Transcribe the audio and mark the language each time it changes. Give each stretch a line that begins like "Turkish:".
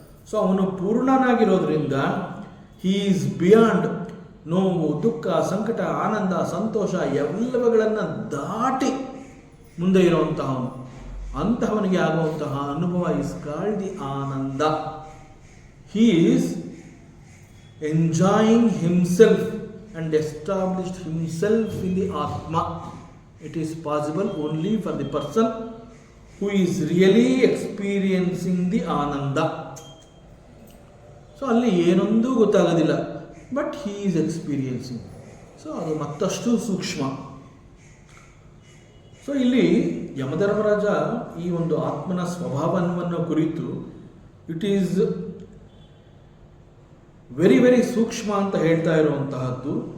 Kannada: So ಅವನು ಪೂರ್ಣನಾಗಿರೋದ್ರಿಂದ
English: he is beyond
Kannada: ನೋವು, ದುಃಖ, ಸಂಕಟ, ಆನಂದ, ಸಂತೋಷ ಎಲ್ಲವುಗಳನ್ನು ದಾಟಿ ಮುಂದೆ ಇರುವಂತಹವನು. ಅಂತಹವನಿಗೆ ಆಗುವಂತಹ ಅನುಭವ
English: is called the
Kannada: Ananda.
English: He is enjoying himself and established himself in the Atma. It is possible only for the person who is really experiencing the Ananda. So
Kannada: ಅಲ್ಲಿ ಏನೊಂದು ಗೊತ್ತಾಗೋದಿಲ್ಲ,
English: But he is experiencing.
Kannada: So ಅದು ಮತ್ತಷ್ಟು ಸೂಕ್ಷ್ಮ. So ಇಲ್ಲಿ ಯಮಧರ್ಮರಾಜ ಈ ಒಂದು ಆತ್ಮನ ಸ್ವಭಾವವನ್ನು ಕುರಿತು
English: it is very very
Kannada: ಸೂಕ್ಷ್ಮ ಅಂತ ಹೇಳ್ತಾ ಇರುವಂತಹದ್ದು.